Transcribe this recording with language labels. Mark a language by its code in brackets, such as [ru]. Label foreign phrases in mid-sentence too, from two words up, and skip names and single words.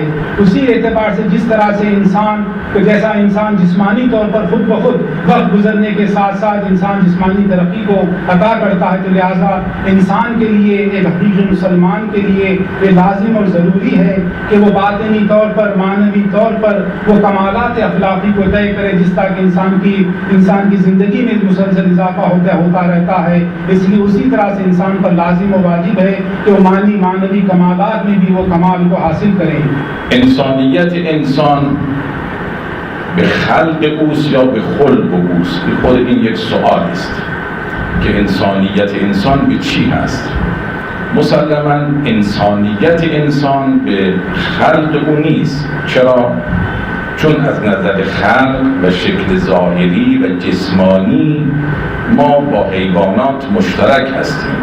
[ur] اسی اعتبار سے جس طرح سے جیسا انسان جسمانی طور پر خود بخود وقت گزرنے کے ساتھ ساتھ انسان جسمانی ترقی کو عطا کرتا ہے، تو لہٰذا انسان کے لیے، ایک حقیقی مسلمان کے لیے یہ لازم اور ضروری ہے کہ وہ باطنی طور پر، معنوی طور پر وہ کمالات اخلاقی کو طے کرے، جس طرح کہ انسان کی زندگی میں مسلسل اضافہ ہوتا رہتا ہے۔ اس لیے اسی طرح سے انسان پر لازم و واجب ہے کہ وہ معنوی کمالات میں بھی وہ کمال کو حاصل کریں۔ [fa] انسانیت انسان به خلق اوست یا به خلق اوست؟ خود این یک سوال است که انسانیت انسان به چی هست؟ مسلما انسانیت انسان به خلق او نیست. چرا؟ چون از نظر خلق و شکل ظاهری و جسمانی ما با حیوانات مشترک هستیم.